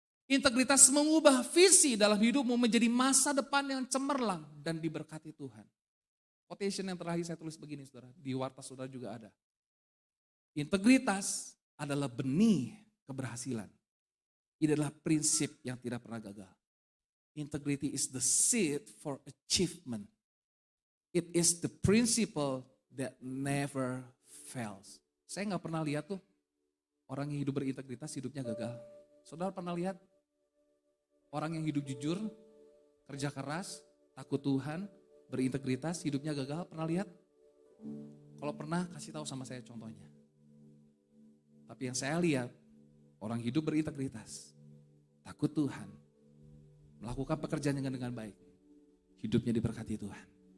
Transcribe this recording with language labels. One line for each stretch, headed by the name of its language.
Indonesian: Integritas mengubah visi dalam hidupmu menjadi masa depan yang cemerlang dan diberkati Tuhan. Quotation yang terakhir saya tulis begini saudara, di warta saudara juga ada. Integritas adalah benih keberhasilan. Ini adalah prinsip yang tidak pernah gagal.
English: Integrity is the seed for achievement. It is the principle that never fails.
Indonesian: Saya nggak pernah lihat tuh orang yang hidup berintegritas hidupnya gagal. Saudara pernah lihat orang yang hidup jujur, kerja keras, takut Tuhan, berintegritas, hidupnya gagal? Pernah lihat? Kalau pernah kasih tahu sama saya contohnya. Tapi yang saya lihat orang hidup berintegritas, takut Tuhan, melakukan pekerjaan dengan baik, hidupnya diberkati Tuhan.